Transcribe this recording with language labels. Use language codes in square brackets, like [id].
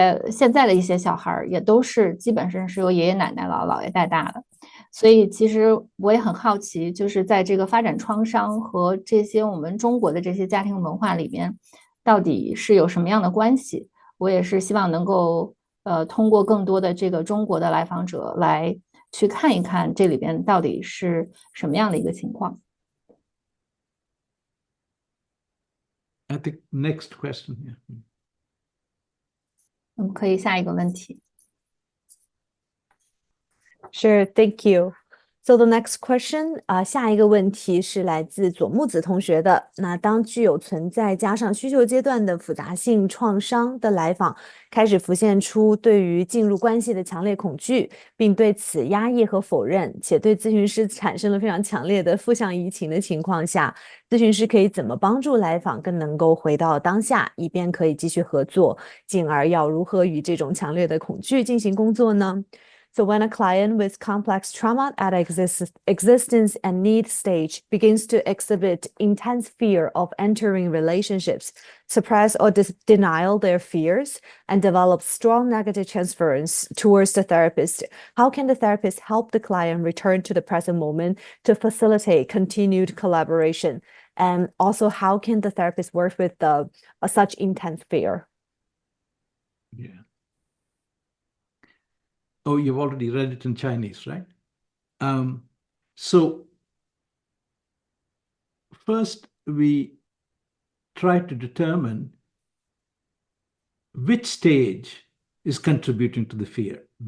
[zh] 现在的一些小孩也都是基本上是由爷爷奶奶姥姥姥爷带大的，所以其实我也很好奇，就是在这个发展创伤和这些我们中国的这些家庭文化里面，到底是有什么样的关系？我也是希望能够通过更多的这个中国的来访者来去看一看这里边到底是什么样的一个情况。 [en] I think next question here. [zh] 我们可以下一个问题。 [en] Sure, thank you. [zh] So the next question, 下一个问题是来自左木子同学的。那当具有存在加上需求阶段的复杂性创伤的来访开始浮现出对于进入关系的强烈恐惧，并对此压抑和否认，且对咨询师产生了非常强烈的负向移情的情况下，咨询师可以怎么帮助来访更能够回到当下，以便可以继续合作，进而要如何与这种强烈的恐惧进行工作呢 [en] ？So when a client with complex trauma at existence and need stage begins to exhibit intense fear of entering relationships, suppress or denial their fears, and develop strong negative transference towards the therapist, how can the therapist help the client return to the present moment to facilitate continued collaboration? And also, how can the therapist work with such intense fear? Yeah. Oh, you've already read it in Chinese, right? So first we try to determine which stage is contributing to the fear.